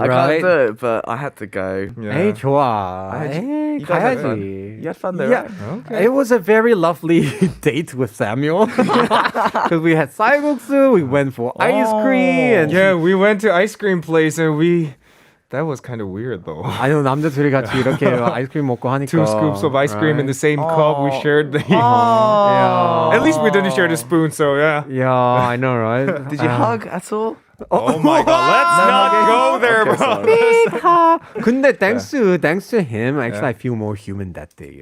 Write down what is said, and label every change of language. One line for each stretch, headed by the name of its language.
English: I can't do it, but I had to go.
Korean: 에이, 좋아. 에이,
English: You guys had fun.
Korean: 가야지.
English: You had fun though, Yeah. right? Okay. It was a very lovely date with Samuel. Because we had 쌀국수, we went for ice cream. And Yeah, we went to ice cream place and that was kind of weird though.
Korean: 아니, 남자 둘이 같이 이렇게 아이스크림 먹고 하니까.
English: 2 scoops of ice cream in the same cup. We shared the... Yeah. At least we didn't share the spoon, so yeah. Yeah, I know, right? Did you hug at all? Oh my god, let's not go there, bro.
Korean: 근데
English: thanks to him, actually I feel more human that day.